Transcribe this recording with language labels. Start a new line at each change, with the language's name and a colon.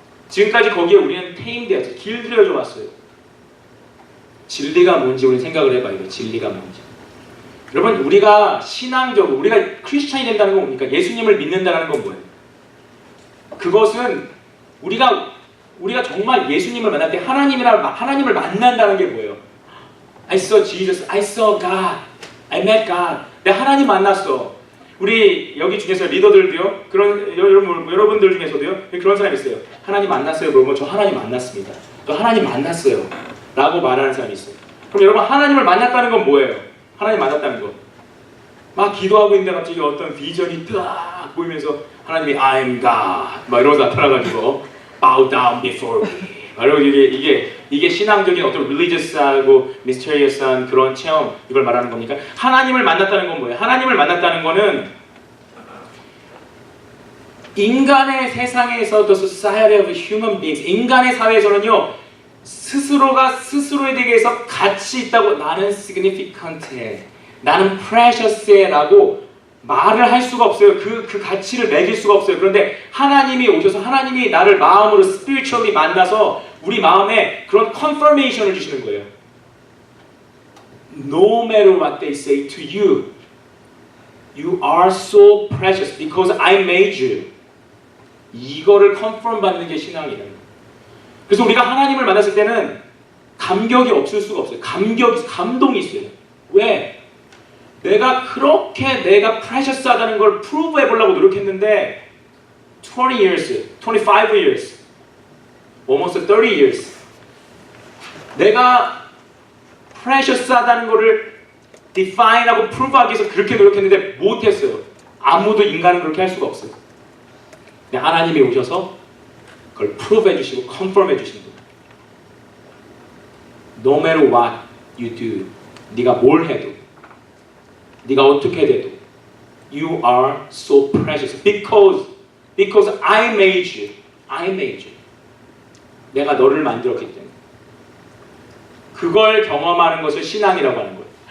Korean: 지금까지 거기에 우리는 테임되어서 길들여져 왔어요. 진리가 뭔지 우리 생각을 해봐야 돼요. 진리가 뭔지. 여러분 우리가 신앙적으로 우리가 크리스찬이 된다는 건 뭡니까? 예수님을 믿는다는 건 뭐예요? 그것은 우리가 정말 예수님을 만날 때 하나님을 만난다는 게 뭐예요?
English: I saw Jesus, I saw God, I met God.
Korean: 내가 하나님 만났어. 우리 여기 중에서 리더들도요, 그런 여러분들 중에서도요, 그런 사람이 있어요. 하나님 만났어요. 그러면 저 하나님 만났습니다. 또 하나님 만났어요. 라고 말하는 사람이 있어요. 그럼 여러분 하나님을 만났다는 건 뭐예요? 하나님 만났다는 거. 막 기도하고 있는데 갑자기 어떤 비전이 딱 보이면서 하나님이
English: I'm God
Korean: 막 이러면서 나타나가지고
English: bow down before me.
Korean: 그리고 이게 신앙적인 어떤 religious하고 mysterious한 그런 체험, 이걸 말하는 겁니까? 하나님을 만났다는 건 뭐예요? 하나님을 만났다는 거는 인간의 세상에서
English: the society of human beings,
Korean: 인간의 사회에서는요, 스스로가 스스로에 대해서 가치 있다고, 나는 significant해, 나는 precious해 라고 말을 할 수가 없어요. 그 가치를 매길 수가 없어요. 그런데 하나님이 오셔서 하나님이 나를 마음으로 spiritually 만나서 우리 마음에 그런 confirmation을 주시는 거예요.
English: No matter what they say to you, you are so precious because I made you.
Korean: 이거를 confirm 받는 게 신앙이라는 거예요. 그래서 우리가 하나님을 만났을 때는 감격이 없을 수가 없어요. 감동이 있어요. 왜? 내가 그렇게 내가 precious하다는 걸 prove 해보려고 노력했는데
English: 20 years, 25 years, almost 30 years
Korean: 내가 precious하다는 거를 define하고 prove하기 위해서 그렇게 노력했는데 못했어요. 아무도 인간은 그렇게 할 수가 없어요. 근데 하나님이 오셔서 그걸 prove 해주시고 confirm 해주시는 거예요.
English: No matter what you do,
Korean: 네가 뭘 해도, 네가 어떻게 돼도,
English: you are so precious because I made you. I made you.
Korean: 내가 너를 만들었기 때문에. 그걸 경험하는 것을 신앙이라고 하는 거예요.